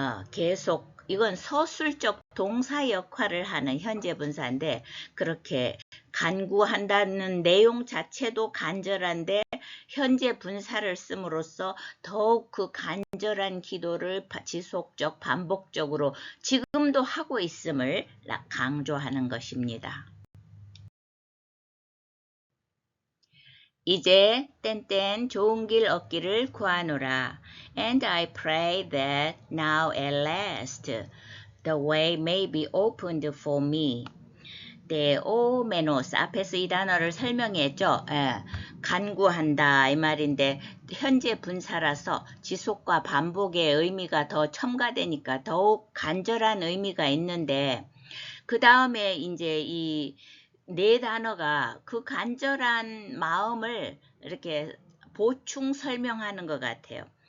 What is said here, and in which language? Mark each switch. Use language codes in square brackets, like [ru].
[ko] 계속 이건 서술적 동사 역할을 하는 현재 분사인데 그렇게 간구한다는 내용 자체도 간절한데 현재 분사를 씀으로써 더욱 그 간절한 기도를 지속적 반복적으로 지금도 하고 있음을 강조하는 것입니다. 이제 땡땡 좋은 길 얻기를 구하노라. [en] And I pray that now at last the way may be opened for me. [ko] 네, o menos 앞에서 이 단어를 설명했죠. 예, 간구한다 이 말인데 현재 분사라서 지속과 반복의 의미가 더 첨가되니까 더욱 간절한 의미가 있는데 그 다음에 이제 이 네 단어가 그 간절한 마음을 이렇게 보충 설명하는 것 같아요.